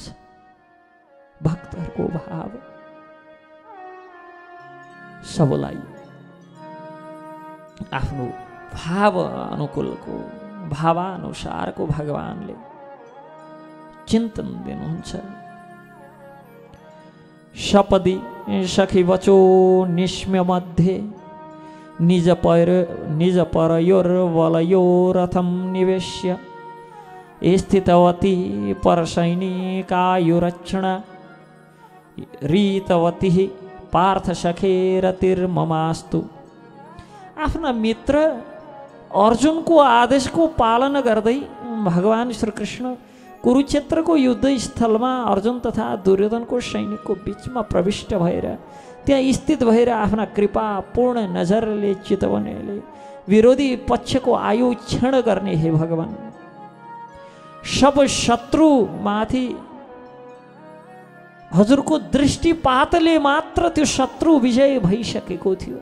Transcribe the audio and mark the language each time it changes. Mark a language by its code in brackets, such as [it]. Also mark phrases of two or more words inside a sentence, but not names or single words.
[ne] भक्तहरूको भाव सबलाई आफ्नो भाव अनुकूलको, भावानुसारको भगवानले चिन्तन दिनुहुन्छ। [sa] सपदि सखी वचो निस्म्य मध्ये निज परयोर्वलयोरथं निवेश्य स्थितवती परसैनिकायुरक्षणा रीतवती पार्थ सखेरतिर्ममास्तु। [ne] आफ्ना मित्र अर्जुनको आदेशको पालन गर्दै भगवान श्रीकृष्ण कुरुक्षेत्रको युद्ध स्थलमा अर्जुन तथा दुर्योधनको सैनिकको बीचमा प्रविष्ट भएर त्यहाँ स्थित भएर आफ्ना कृपा पूर्ण नजरले चितवनले विरोधी पक्षको आयु क्षण गर्ने हे भगवान, सब शत्रु माथि हजुरको दृष्टिपातले मात्र त्यो शत्रु विजय भइसकेको थियो।